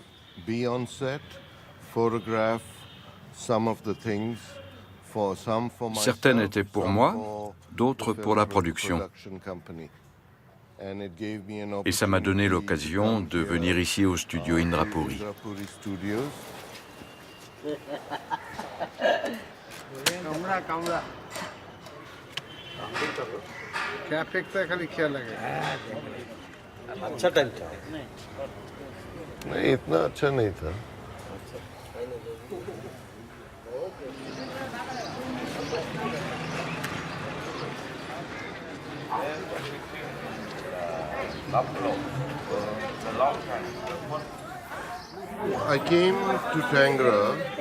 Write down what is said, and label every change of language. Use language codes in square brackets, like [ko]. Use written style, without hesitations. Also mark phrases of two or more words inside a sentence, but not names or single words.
[fr] Certaines étaient pour moi, d'autres pour la production. Et ça m'a donné l'occasion de venir ici au studio Indrapuri. [hi] अच्छा टाइम था नहीं इतना अच्छा नहीं था [en] I came to Tangra